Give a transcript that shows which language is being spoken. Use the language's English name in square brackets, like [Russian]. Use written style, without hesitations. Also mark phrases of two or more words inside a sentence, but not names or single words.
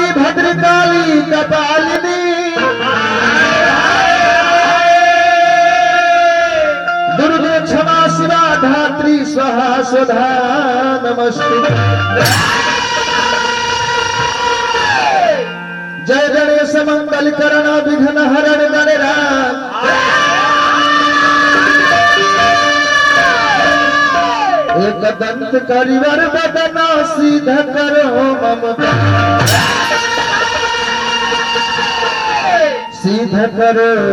[Sanskrit] भद्रकाली कपालिनी दुर्गे क्षमा शिवा धात्री स्वाहा स्वधा नमस्ते। [Hindi] जय गणेश मंगल करण विघ्न हरण गणराज एक दंत करिवर बदना सीधा करो मम सीधा करो